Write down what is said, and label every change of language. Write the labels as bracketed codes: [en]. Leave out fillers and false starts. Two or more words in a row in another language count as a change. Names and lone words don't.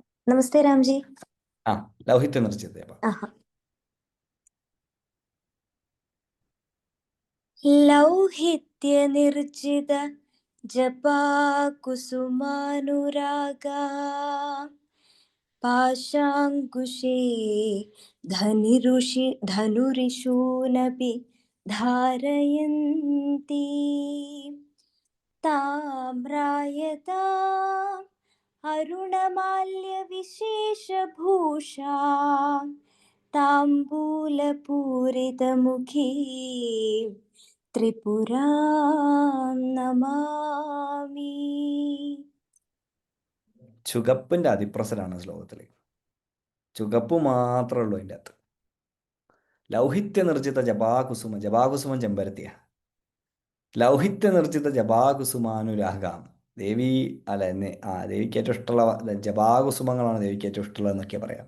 [hi] नमस्ते राम जी। [sa] ആ ലൗഹിത്യ നിർജിത ജപ. [hi] हाँ। [sa] लौहित्य निर्जित जपा कुसुमानुरागा पाशाङ्कुशे धनुरिषूनपि धारयन्ति ताम्रायता अरुणमाल्यविशेषभूषा ताम्बूलपूरितमुखी त्रिपुरां नमामि. [ml] ചുകപ്പിന്റെ അതിപ്രസരാണ് ശ്ലോകത്തിൽ. ചുകപ്പ് മാത്രമേ ഉള്ളൂ അതിൻ്റെ അകത്ത്. [sa] ലൗഹിത്യ നിർജിത ജപാകുസുമ, [ml] ജപാകുസുമം ചെമ്പരത്തിയ. [sa] ലൗഹിത്യ നിർജിത ജപാകുസുമാനുരാഗാം. [ml] ദേവി അല്ല എന്നെ ദേവിക്ക് ഏറ്റവും ഇഷ്ടമുള്ള ജപാകുസുമങ്ങളാണ് ദേവിക്ക് ഏറ്റവും ഇഷ്ടമുള്ളത് എന്നൊക്കെ പറയാം.